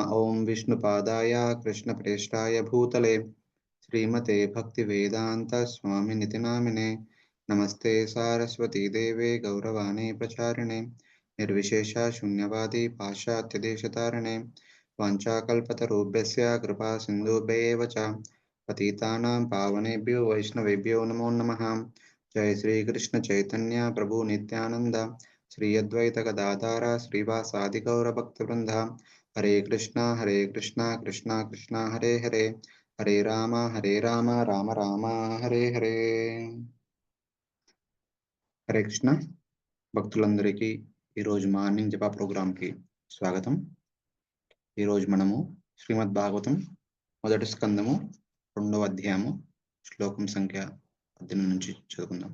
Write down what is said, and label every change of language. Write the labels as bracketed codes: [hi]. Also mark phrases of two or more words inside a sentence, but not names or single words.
[sa] ॐ विष्णुपादाय कृष्णप्रेष्ठाय भूतले श्रीमते भक्तिवेदांत स्वामिनिति नामिने नमस्ते सारस्वती देवे गौरवाणी प्रचारिणे निर्विशेष शून्यवादी पाश्चात्यदेशतारिणे वाञ्छाकल्पतरुभ्यस्य कृपा सिन्धुभ्येव च पतितानां पावनेभ्यो वैष्णवेभ्यो नमो नमः। जय श्री कृष्ण चैतन्य प्रभु नित्यानंद श्री अद्वैत गदाधर श्रीवासादि गौर भक्तवृंद। हरे कृष्णा कृष्णा कृष्णा हरे हरे, हरे राम राम राम हरे हरे। हरे कृष्ण [te] భక్తులందరికీ ఈరోజు మార్నింగ్ జప ప్రోగ్రాంకి స్వాగతం. ఈరోజు మనము శ్రీమద్ భాగవతం మొదటి స్కందము 2వ అధ్యాయము శ్లోకం సంఖ్య 18 నుంచి చదువుకుందాం.